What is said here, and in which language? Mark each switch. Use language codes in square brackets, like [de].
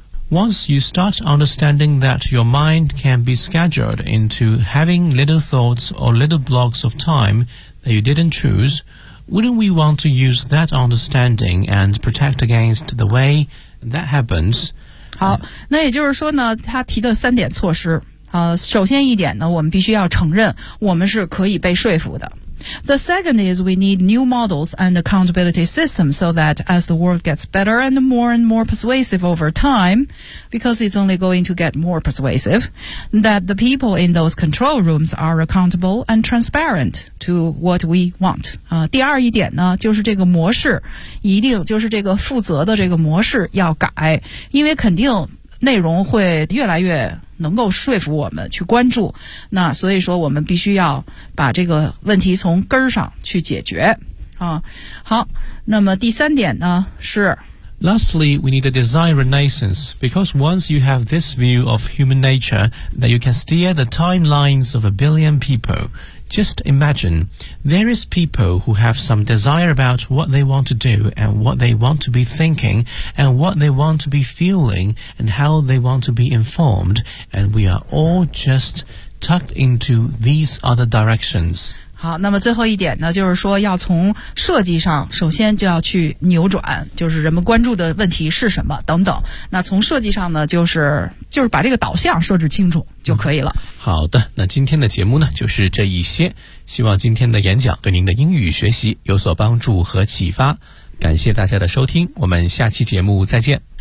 [en] Once you start understanding that your mind can be scheduled into having little thoughts or little blocks of time that you didn't choose,Wouldn't we want to use that understanding and protect against the way that happens? [zh] 好，那也就是说呢，他提的三点措施，首先一点呢，我们必须要承认我们是可以被说服的。 [en] The second is we need new models and accountability systems so that as the world gets better and more persuasive over time, because it's only going to get more persuasive, that the people in those control rooms are accountable and transparent to what we want. [zh] 第二一点呢，就是这个模式，一定就是这个负责的这个模式要改，因为肯定内容会越来越能够说服我们去关注，那所以说我们必须要把这个问题从根儿上去解决啊。好，那么第三点呢是 [en] Lastly, we need a design renaissance because once you have this view of human nature that you can steer the timelines of a billion people, just imagine there is people who have some desire about what they want to do and what they want to be thinking and what they want to be feeling and how they want to be informed, and we are all just tucked into these other directions. [zh] 好，那么最后一点呢，就是说要从设计上首先就要去扭转，就是人们关注的问题是什么等等，那从设计上呢，就是把这个导向设置清楚就可以了。好的，那今天的节目呢就是这一些，希望今天的演讲对您的英语学习有所帮助和启发，感谢大家的收听，我们下期节目再见。